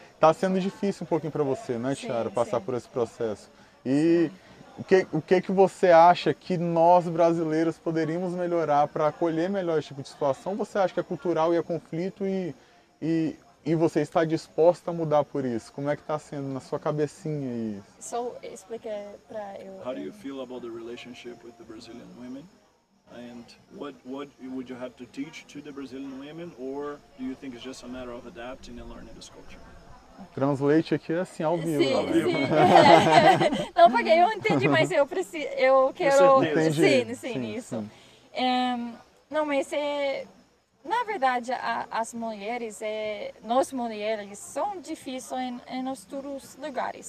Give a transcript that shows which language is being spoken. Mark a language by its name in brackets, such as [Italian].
[Portuguese] Tá sendo difícil um pouquinho para você, né, Tiara, passar por esse processo. E... O que você acha que nós brasileiros poderíamos melhorar para acolher melhor esse tipo de situação? Você acha que é cultural e é conflito e você está disposta a mudar por isso? Como é que está sendo na sua cabecinha isso? Só explica para eu. [English] How do you feel about the relationship with the Brazilian women? And what would you have to teach to the Brazilian women, or do you think it's just a matter of adapting and learning this culture? [Portuguese] Translate aqui é assim, ao vivo. Sim, ao vivo. sim. Não, porque eu entendi, mas eu quero... Entendi. Sim, isso. Não, mas na verdade, as mulheres, nós mulheres, são difíceis em todos os lugares.